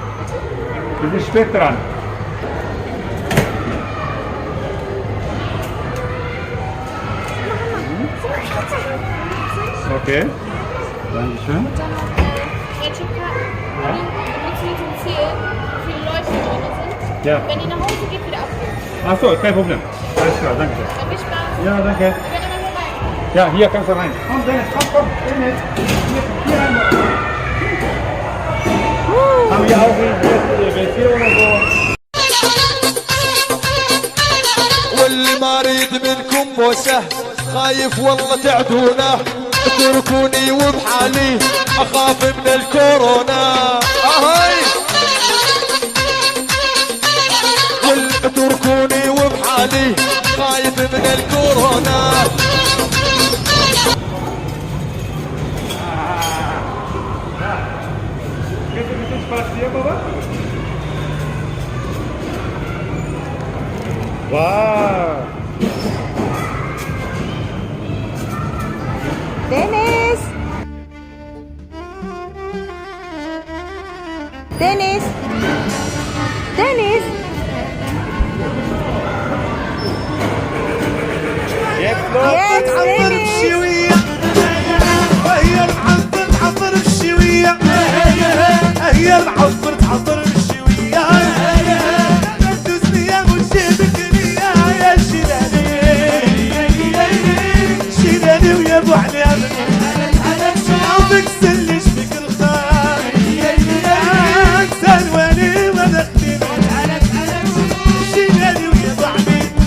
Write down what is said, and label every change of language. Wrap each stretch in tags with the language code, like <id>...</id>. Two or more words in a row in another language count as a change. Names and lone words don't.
<de>اوكي dankeschön. Welche Karten benutzen wir zum Zählen, wie viele Leute drin sind? Ja. Wenn ihr nach Hause geht, wieder abholen. Achso, kein Problem. Alles klar, danke schön. Dann viel Spaß. Ja, danke. Wir können immer hier rein. Ja, hier kannst du rein. Komm, Dennis, komm, Dennis. Hier rein. Haben wir auch WC oder so?</de> <ar>واللي مريض منكم موسه خايف والله تعدونه، اتركوني وبحالي اخاف من الكورونا. اهي اتركوني وبحالي خايف من الكورونا.</ar> <de>Wow. Dennis! Dennis! Dennis! Jetzt los! Jetzt, Dennis!</de> <ar>هي العصر تعصر بالشوية، هي العصر تعصر بالشوية، دوسني وجيبك ليا يا شيلاني، شيلاني ويا ابو علام، عاوزك سلش بك الخير، سلواني وانا شيلاني ويا ابو علام.</ar>